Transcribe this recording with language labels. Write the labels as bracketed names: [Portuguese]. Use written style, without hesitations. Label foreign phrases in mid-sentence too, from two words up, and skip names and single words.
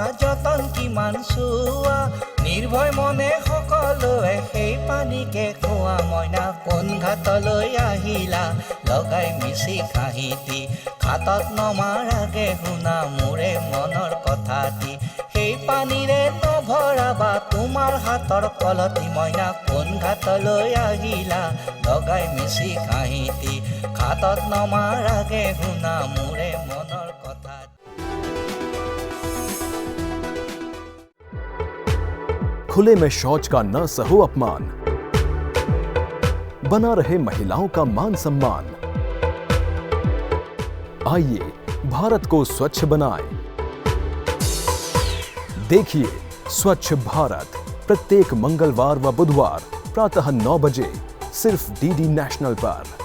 [Assamese] যতন কিমান চোৱা নিৰ্ভয় মনে সকলোৱে সেই পানীকে খোৱা মইনা কোন ঘাটলৈ আহিলা লগাই মিছি কাঁহিতি ঘাটত নমাৰ আগে শুনা মোৰে মনৰ কথাটি সেই পানীৰে নভৰাবা তোমাৰ হাতৰ কলতি মইনা কোন ঘাটলৈ আহিলা লগাই মিছি কাঁহিতি ঘাটত নমাৰ আগে শুনা মোৰে মনৰ কথা [Hindi] खुले में शौच का न सहो अपमान बना रहे महिलाओं का मान सम्मान आइए भारत को स्वच्छ बनाएं देखिए स्वच्छ भारत प्रत्येक मंगलवार व बुधवार प्रातः 9 बजे सिर्फ डीडी नेशनल पर